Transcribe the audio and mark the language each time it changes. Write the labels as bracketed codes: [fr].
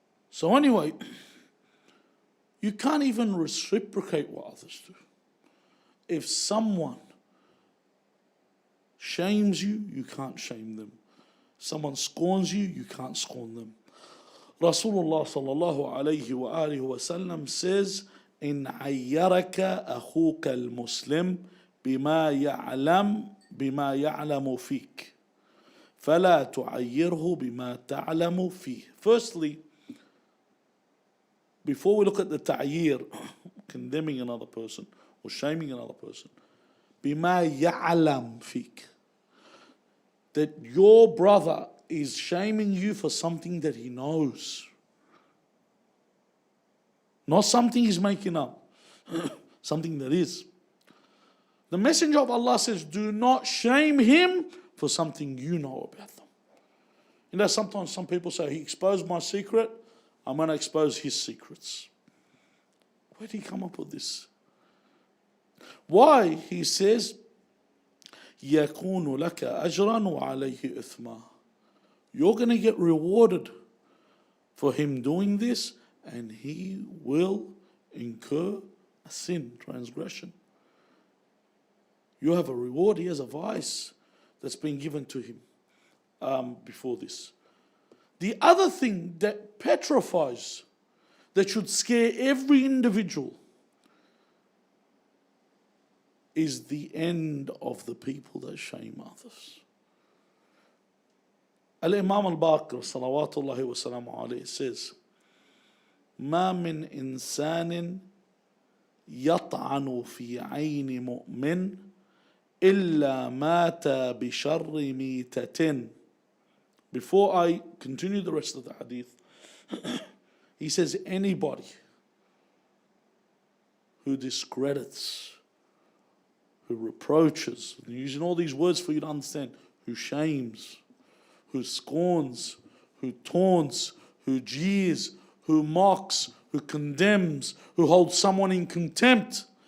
[en] So anyway, you can't even reciprocate what others do. If someone shames you, you can't shame them. Someone scorns you, you can't scorn them. [ar] Rasulullah sallallahu alayhi wa alihi wa sallam says, إن عيرك أخوك المسلم بما يعلم فيك فلا تعيره بما تعلم فيه. [en] Firstly, before we look at the ta'yir, condemning another person or shaming another person, [ar] بما يعلم فيك, [en] that your brother is shaming you for something that he knows. Not something he's making up. Something that is. The Messenger of Allah says, do not shame him for something you know about them. You know, sometimes some people say, he exposed my secret, I'm going to expose his secrets. Where did he come up with this? Why? He says, [ar] يَكُونُ لَكَ أَجْرًا وَعَلَيْهِ إِثْمًا. [en] You're going to get rewarded for him doing this, and he will incur a sin, transgression. You have a reward, he has a vice that's been given to him before this. The other thing that petrifies, that should scare every individual, is the end of the people that shame others. [ar] Al-Imam al-Baqir salawatullahi wa salamu alayhi says, ما من إنسان يطعن في عين مؤمن إلا مات بشر ميتة. [en] Before I continue the rest of the hadith, he says anybody who discredits, who reproaches, using all these words for you to understand, who shames, who scorns, who taunts, who jeers, who mocks, who condemns, who holds someone in contempt.